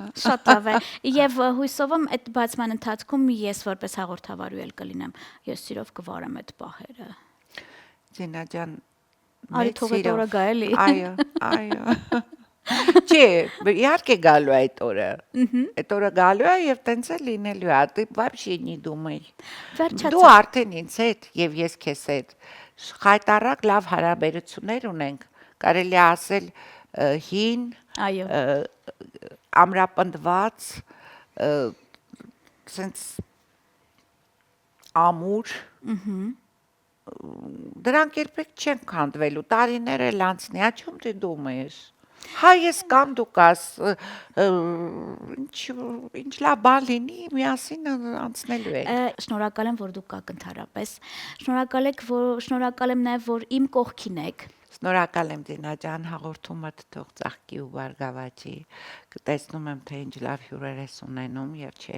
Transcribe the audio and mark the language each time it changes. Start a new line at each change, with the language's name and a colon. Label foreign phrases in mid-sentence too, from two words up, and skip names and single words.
Armenian: Շատ լավ է։ Եվ հույսով եմ այդ բացման ընթացքում ես որպես հաղորդավարու էլ կլինեմ։ Ես սիրով կվարեմ այդ պահերը։ Ձինա ջան, Արի թող այդ օրը գա էլի։ Այո։ Չէ, իհարկե գալու է այդ օրը։ Այդ օրը գալու է եւ տենց է լինելու է,
Russian: ты вообще не думай։
Armenian: Դու արդեն ինձ հետ եւ ես քեզ հետ խայտարակ լավ հարաբերություններ ունենք, կարելի է ասել հին, ամրապնդված, սենց ամուր, դրանք երբեք չեն քանդվելու, տարիներ էլ անցնի,
Russian: о чем ты думаешь։
Armenian: Հա ես կամ դու կաս, ինչ լավ բան լինի, միասին անցնելու է։ Շնորհակալ եմ, որ դուք կաք ընդհանրապես։ Շնորհակալ եմ նաև, որ իմ կողքին եք։ Շնորհակալ եմ Դինա ջան, հաղորդումդ թող ծաղկի ու բարգավաճի։ Կտեսնում եմ, թե ինչ լավ հյուրեր ես ունենում եւ չի